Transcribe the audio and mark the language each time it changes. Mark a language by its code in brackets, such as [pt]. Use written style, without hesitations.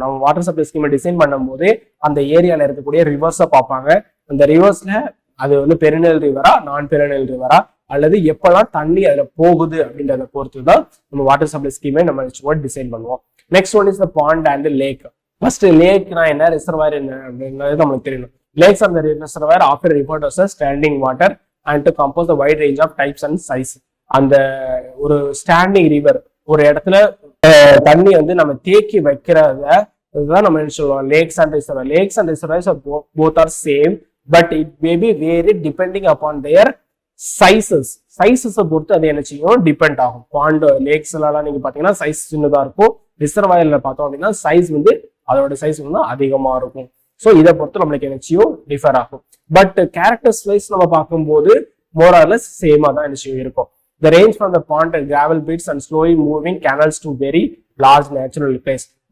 [ta] நம்ம water supply ஸ்கீமை design பண்ணும் போதே அந்த ஏரியால இருக்கக்கூடிய ரிவர்ஸை பார்ப்பாங்க. அந்த ரிவர்ஸ்ல அது வந்து பெரினியல் ரிவரா நான் பெரினியல் ரிவரா அல்லது எப்பெல்லாம் தண்ணி அதுல போகுது அப்படின்றத பொறுத்து தான் நம்ம வாட்டர் சப்ளை ஸ்கீமை நம்ம டிசைன் பண்ணுவோம். [en] Next one is the pond and lake. [ta] First லேக்னா என்ன, ரிசர்வாயர் என்ன அப்படின்றது நம்மளுக்கு தெரியணும். [en] Lakes and the reservoir often referred as standing water and to compose a wide range of types and size. [ta] அந்த ஒரு ஸ்டாண்டிங் ரிவர், ஒரு இடத்துல தண்ணி வந்து நம்ம தேக்கி வைக்கிறத இதுதான் நம்ம என்ன சொல்லுவோம் lakhs and reservoir. [en] Lakes and reservoirs both are same, but it may be varied depending upon their sizes. [ta] பொறுத்து அது என்ன செய்யும் டிபெண்ட் ஆகும். பாண்ட் லேக்ஸ் எல்லாம் நீங்க பாத்தீங்கன்னா சைஸ் சின்னதா இருக்கும். ரிசர்வாயர்ல பார்த்தோம் அப்படின்னா சைஸ் வந்து அதோட சைஸ் வந்து அதிகமா இருக்கும். ஸோ இதை பொறுத்து நம்மளுக்கு என்ன செய்யும் டிஃபர் ஆகும். பட் கேரக்டர்ஸ் வைஸ் நம்ம பார்க்கும்போது மோர் ஆர் லெஸ் சேமா தான் என்ன செய்யும் இருக்கும். [en] The range from the pond and gravel beds and slowly moving canals to very large natural place.